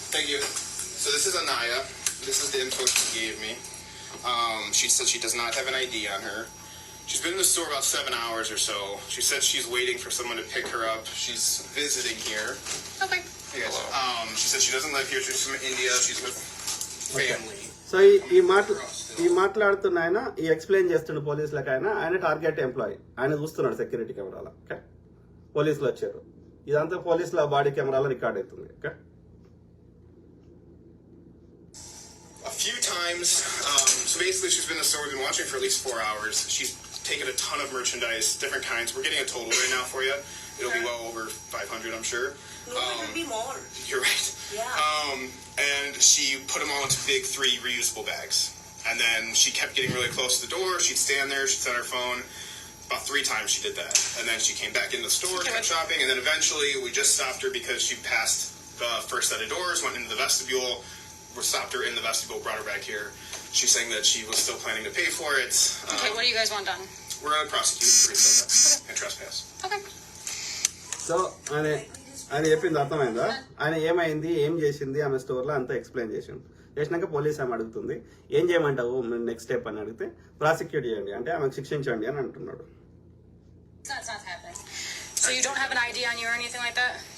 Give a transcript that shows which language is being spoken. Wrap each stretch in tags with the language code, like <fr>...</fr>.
<en>Thank you. So this is Anaya. This is the info she gave me. She said she does not have an ID on her. She's been in the store about 7 hours or so. She said she's waiting for someone to pick her up. She's visiting here. Okay. Hey guys. She said she doesn't live here. She's from India. She's with family.</en> <te>So ఈ మాట్లాడుతున్న ఆయన ఈ explain చేస్తున్న పోలీసులకు ఆయన target employee. ఆయన చూస్తున్నాడు security కెమెరాలో. ఓకే, పోలీసులు వచ్చారు, ఇదంతా పోలీసుల బాడీ కెమెరాలో రికార్డ్ అవుతుంది.</te> <en>Okay, A few times. So basically, she's been in the store. We've been watching for at least 4 hours. She's taken a ton of merchandise, different kinds. We're getting a total right now for you. It'll be well over 500, I'm sure. No, it will be more. You're right. Yeah. And she put them all into big 3 reusable bags. And then she kept getting really close to the door. She'd stand there. She'd set her phone. About 3 times she did that. And then she came back in the store, kept shopping. And then eventually we just stopped her because she passed the first set of doors, went into the vestibule. We stopped her in the vestibule, brought her back here. She's saying that she was still planning to pay for it. Okay, what do you guys want done? We're going to prosecute for resale and trespass. Okay.</en> <te>So ఆయన చెప్పింది అర్థమైందా? ఆయన ఏమైంది, ఏం చేసింది ఆమె స్టోర్లో అంతా ఎక్స్ప్లెయిన్ చేసినాక పోలీస్ ఆమె అడుగుతుంది ఏం చేయమంటావు నెక్స్ట్ స్టెప్ అని అడిగితే ప్రాసిక్యూట్ చేయండి అంటే ఆమెకు శిక్షించండి అని అంటున్నాడు.</te> <en>That's not happening. So you don't have an ID on you or anything like that?</en>